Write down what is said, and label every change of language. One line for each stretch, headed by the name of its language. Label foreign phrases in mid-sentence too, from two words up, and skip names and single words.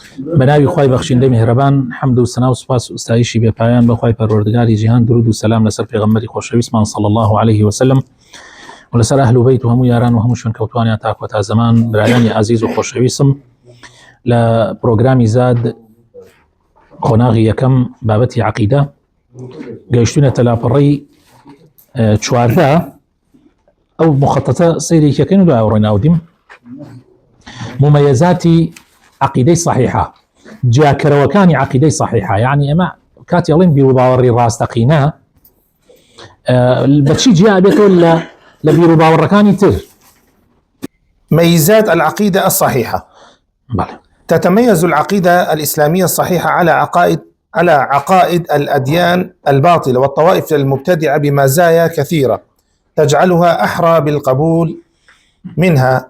Central Kurdish: بناوی خوای
Persian: بخشنده مهربان
Central Kurdish: حمد و ثنا و سپاس و استایشی به پایان بخوای پروردگاری جهان درود و سلام لسر پیغمبری خوشویستمان
Arabic: صلی الله علیه و سلم
Central Kurdish: و لسر اهل بیت و همو یاران و هموشون کوتوانی تا کوتا زمان برایانی عزیز و خوشویستم لپروگرامی زاد خناغی یکم بابتی عقیده گەیشتونە تەلاپەڕەی چواردا ئەو مخططە سەیرێکەکەین و دوای ڕێناودیم مميزاتی عقیدەی صحیحە جیاکەرەوەکانی عقیدەی صحیحە یعنی ئەمە کاتی ئەڵێن بیر و باوەڕی ڕاستەقینە بەچی جیا بێتەوە لە بیر و باوەڕەکانی تر.
Arabic: ميزات العقيدة الصحيحة. تتميز العقيدة الإسلامية الصحيحة على عقائد الأديان الباطلة والطوائف المبتدعة بمزايا كثيرة تجعلها أحرى بالقبول منها.